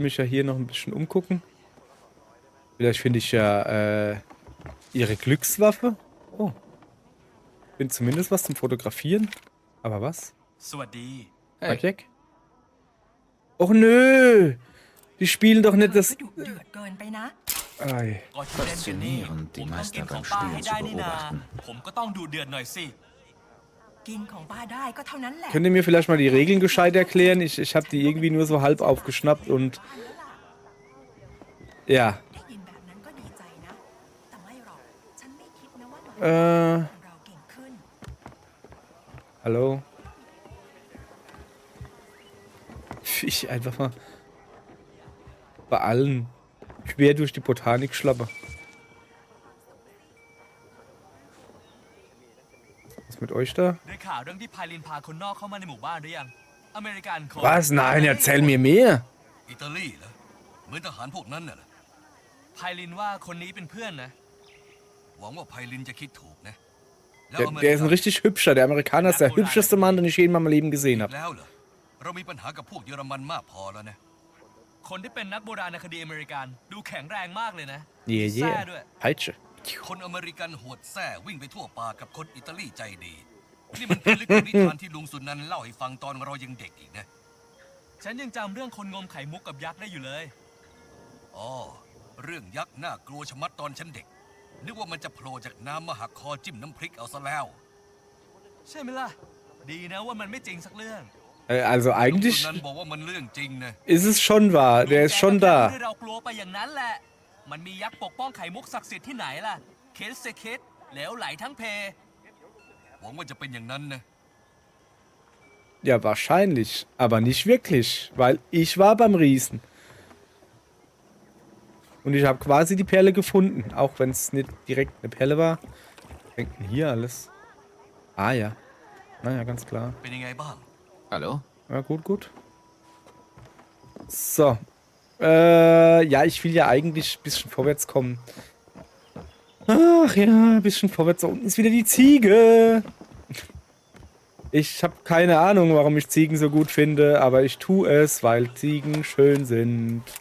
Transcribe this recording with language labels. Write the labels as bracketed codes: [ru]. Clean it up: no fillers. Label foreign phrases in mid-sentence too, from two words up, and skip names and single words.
[de] Ich will mich ja hier noch ein bisschen umgucken. Vielleicht finde ich ja ihre Glückswaffe. Oh. Bin zumindest was zum Fotografieren. Aber was? [th] สวัสดี [de] Hey, Jack? Och nö! Die spielen doch nicht [th] เธอ [de] das. [th] ก็ดุเดือดเกินไปนะ [de] Ei. [th] ก่อนที่เล่นกันนี่ [de] Faszinierend, die [th] ผมต้องกิน [de] Meister [th] ของ [de] beim [th] ป้า [de] Spielen [th] ให้ [de] zu [th] ได้นี่นา [de] beobachten. [th] ผมก็ต้องดูเดือดหน่อยสิ กินของป้าได้ก็เท่านั้นแหละ [de] Könnt ihr mir vielleicht mal die Regeln gescheit erklären? Ich habe die irgendwie nur so halb aufgeschnappt und. Ja. [th] ได้ยินแบบนั้นก็ดีใจนะ แต่ไม่หรอก ฉันไม่คิดนะว่าน้องของเราเก่งขึ้น [de] Hallo? Ich einfach mal bei allen quer durch die Botanik schlappe. Was mit euch da? [th] ได้ข่าวเรื่องที่ไพลินพาคนนอกเข้ามาในหมู่บ้านหรือยังอเมริกันคน [de] Was? Nein, erzähl mir mehr. [th] อิตาลีเหรอเหมือนทหารพวกนั้นน่ะเหรอ ไพลินว่าคนนี้เป็นเพื่อนนะ หวังว่าไพลินจะคิดถูกนะ [de] Der ist ein richtig hübscher. Der Amerikaner ist der hübscheste Mann, den ich je in meinem Leben gesehen [th] อีก [de] habe. [th] แล้วเหรอเรามีปัญหากับพวกเยอรมันมากพอแล้วนะ คนที่เป็นนักโบราณคดีอเมริกันดูแข็งแรงมากเลยนะ [de] Yeah, [th] แซ่ด้วย [de] yeah. Peitsche. [th] คนอเมริกันโหดแท้วิ่งไปทั่วป่ากับคนอิตาลีใจดี นี่มันเป็นลึกกว่านิทานที่ลุงสุนันท์เล่าให้ฟังตอนเรายังเด็กอีกนะ ฉันยังจำเรื่องคนงมไข่มุกกับยักษ์ได้อยู่เลย อ๋อเรื่องยักษ์น่ากลัวชะมัดตอนฉันเด็ก นึกว่ามันจะโผล่จากน้ำมาหักคอจิ้มน้ำพริกเอาซะแล้ว ใช่ไหมล่ะ ดีนะว่ามันไม่จริงสักเรื่อง [de] Also [th] ลุงสุ [de] eigentlich [th] นันท์บอกว่ามันเรื่องจริงนะ [de] ist es schon wahr. Der ist schon [th] แกก็ [de] da. [th] ให้เรากลัวไปอย่างนั้นแหละ มันมียักษ์ปกป้องไข่มุกศักดิ์สิทธิ์ที่ไหนล่ะ เคสเซเคสเหลวไหลทั้งเพ หวังว่าจะเป็นอย่างนั้นนะ [de] Ja, wahrscheinlich. Aber nicht wirklich. Weil ich war beim Riesen. Und ich habe quasi die Perle gefunden. Auch wenn es nicht direkt eine Perle war. Was hängt denn hier alles? Ah ja. Naja, ganz klar. [th] เป็นยังไงบ้าง [de] hallo? Ja, gut, gut. So. Ja, ich will ja eigentlich ein bisschen vorwärts kommen. Ach ja, ein bisschen vorwärts. Da unten ist wieder die Ziege. Ich habe keine Ahnung, warum ich Ziegen so gut finde, aber ich tue es, weil Ziegen schön sind.